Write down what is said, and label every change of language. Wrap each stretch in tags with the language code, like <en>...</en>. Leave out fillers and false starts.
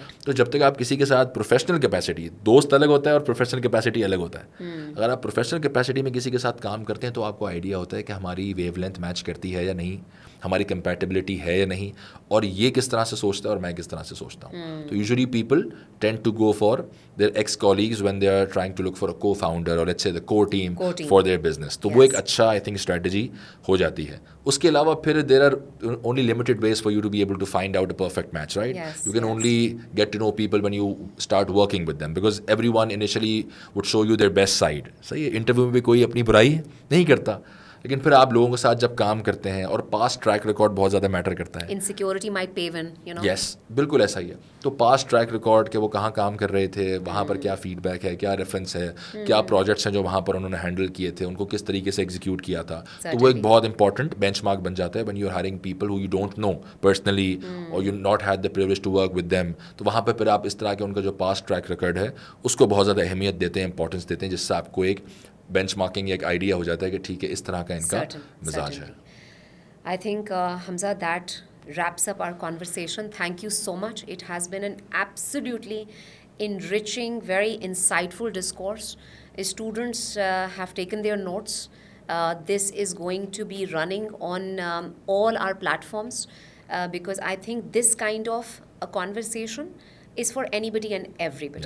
<ur>تو جب تک آپ کسی کے ساتھ پروفیشنل کیپیسٹی, دوست الگ ہوتا ہے اور پروفیشنل کیپیسٹی الگ ہوتا ہے, اگر آپ پروفیشنل کیپیسٹی میں کسی کے ساتھ کام کرتے ہیں تو آپ کو آئیڈیا ہوتا ہے کہ ہماری ویو لینتھ میچ کرتی ہے یا نہیں, ہماری کمپیٹیبلٹی ہے یا نہیں, اور یہ کس طرح سے سوچتا ہے اور میں کس طرح سے سوچتا ہوں. تو</ur> <en>Usually people tend to go for their ex colleagues when they are trying to look for a co founder or let's say the core team for their business.</en> <ur>تو وہ ایک اچھا</ur> <en>I think</en> <ur>اسٹریٹجی ہو جاتی ہے. اس کے علاوہ پھر</ur> <en>There are only limited ways for you to be able to find out a perfect match, right? You can only get to know people when you start working with them, because everyone initially would show you their best side.</en> <ur>صحیح ہے, interview میں بھی کوئی اپنی برائی نہیں کرتا, لیکن پھر آپ لوگوں کے ساتھ جب کام کرتے ہیں, اور پاسٹ ٹریک ریکارڈ بہت زیادہ میٹر کرتا ہے.</ur> <en>Insecurity might pave in,</en> <ur>Yes, بالکل ایسا ہی ہے. تو پاسٹ ٹریک ریکارڈ کہ وہ کہاں کام کر رہے تھے, وہاں پر کیا فیڈ بیک ہے, کیا ریفرنس ہے, کیا پروجیکٹس ہیں جو وہاں پر انہوں نے ہینڈل کیے تھے, ان کو کس طریقے سے ایگزیکیوٹ کیا تھا. تو وہ ایک بہت امپورٹنٹ بینچ مارک بن جاتا ہے</ur> <en>when you are hiring people who you don't know personally or you not had the privilege to work with them.</en> <ur>تو وہاں پہ پھر آپ اس طرح کے ان کا جو پاسٹ ٹریک ریکارڈ ہے اس کو بہت زیادہ اہمیت دیتے ہیں, امپورٹنس دیتے ہیں, جس سے آپ کو ایک بینچ مارکنگ ایک آئیڈیا ہو جاتا ہے کہ ٹھیک ہے اس طرح کا ان کا مزاج ہے.</ur> <en>I think, Hamza, that wraps up our conversation. Thank you so much. It has been an absolutely enriching, very insightful discourse. Students have taken their notes. This is going to be running on all our platforms because I think this kind of a conversation is for anybody and everybody</en>